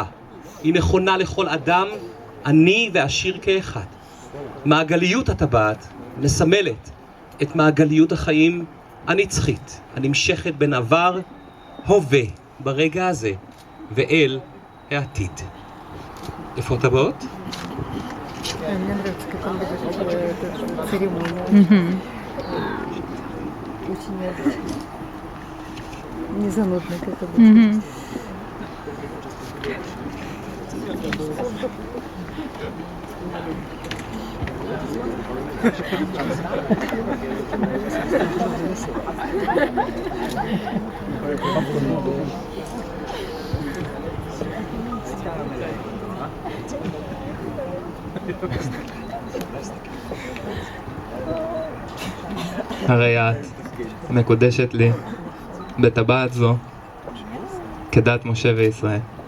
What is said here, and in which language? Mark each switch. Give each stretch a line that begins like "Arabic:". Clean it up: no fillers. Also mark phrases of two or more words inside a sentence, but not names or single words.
Hebrew: היא נכונה לכל אדם, עני ועשיר כאחד. מעגליות הטבעת מסמלת את מעגליות החיים הנצחית, הנמשכת בין עבר, הווה, ברגע הזה, ואל העתיד. איפה הטבעות?
Russian: Мне нравится, как он ведет эту церемонию. Очень необычно. Не занудно, как обычно.
Hebrew: הרי את מקודשת לי בטבעת זו כדת משה וישראל.